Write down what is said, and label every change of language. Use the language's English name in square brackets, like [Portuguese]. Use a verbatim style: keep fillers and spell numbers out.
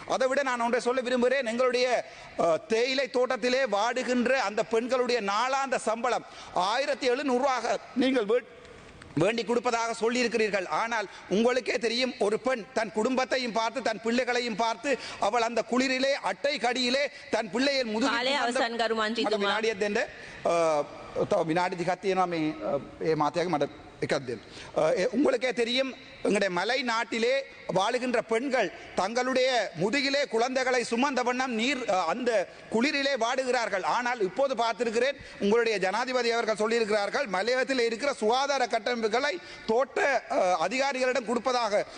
[Tamil] அதை விட நான் ஒன்றை சொல்ல விரும்புகிறேன். எங்களுடைய அஹ், தேயிலை தோட்டத்திலே வாடுகின்ற அந்த பெண்களுடைய நாளாந்த சம்பளம் ஆயிரத்தி எழுநூறுவாக நீங்கள் வீட்- வேண்டி கொடுப்பதாக சொல்லியிருக்கிறீர்கள். ஆனால் உங்களுக்கே தெரியும் ஒரு பெண் தன் குடும்பத்தையும் பார்த்து தன் பிள்ளைகளையும் பார்த்து அவள் அந்த குளிரிலே அட்டை கடியிலே தன் பிள்ளையின் முதுகில் [Sinhala] කාලය [Tamil] சுமந்த- [Sinhala] අවසන් කරු මට මන්ත්‍රීතුමා. විනාඩියක් දෙන්න. අ, තව විනාඩි දෙකක් තියෙනවා මේ අ, ඒ මාතයක මට එකක් දෙන්න. අ, ඒ [Tamil] உங்களுக்கே தெரியும் எங்களுடைய மலை நாட்டிலே வாழுகின்ற பெண்கள் தங்களுடைய முதுகிலே குழந்தைகளை சுமந்த வண்ணம் நீர் அ, அந்த குளிரிலே வாடுகிறார்கள். ஆனால் இப்போது பார்த்திருக்கிறேன் உங்களுடைய ஜனாதிபதி அவர்கள் சொல்லியிருக்கிறார்கள் மலையத்தில் இருக்கிற சுகாதார கட்டமைப்புகளை தோட்ட அ, அதிகாரிகளிடம் கொடுப்பதாக.